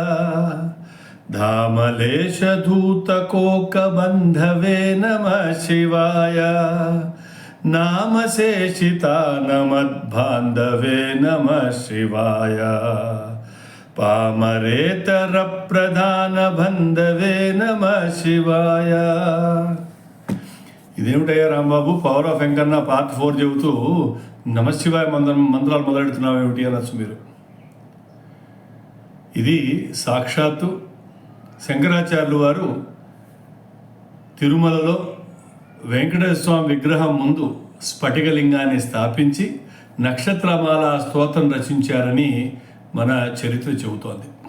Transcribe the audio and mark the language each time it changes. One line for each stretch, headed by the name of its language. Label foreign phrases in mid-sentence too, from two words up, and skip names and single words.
Sanskrit: धामलेशधूतकोकबन्धवे नमः शिवाय। नामशेषितानमद्बान्धवे नमः शिवाय। पामरेतरप्रधानबन्धवे नमः शिवाय।
Telugu: ఇదేమిటయ్యా రాంబాబు, పవర్ ఆఫ్ వెంకన్న పార్ట్ 4 చెబుతూ నమశివాయ మంత్రాలు మొదలెడుతున్నావు ఏమిటి అనొచ్చు మీరు. ఇది సాక్షాత్తు శంకరాచార్యులు వారు తిరుమలలో వెంకటేశ్వర స్వామి విగ్రహం ముందు స్ఫటికలింగాన్ని స్థాపించి నక్షత్రమాల స్తోత్రం రచించారని మన చరిత్ర చెబుతోంది.